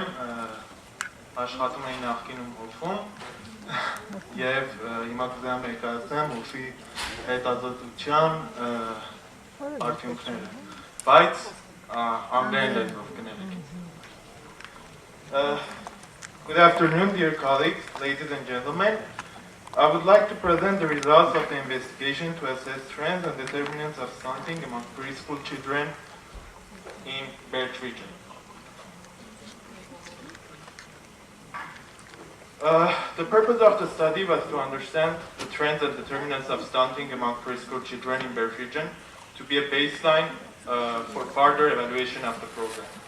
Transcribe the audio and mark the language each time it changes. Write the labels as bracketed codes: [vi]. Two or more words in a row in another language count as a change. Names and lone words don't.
[hy] աշխատում էի նախկինում հովվում եւ հիմա կուզենամ ներկայացնեմ հովի հետազոտության արդյունքները, բայց անգլերեն լեզվով կներեք։ [en] Good afternoon, dear colleagues, ladies and gentlemen. I would like to present the results of the investigation to assess trends and determinants of stunting among preschool children in Belt region. The purpose of the study was to understand the trends and determinants of stunting among preschool children in Belt region to be a baseline for further evaluation of the program.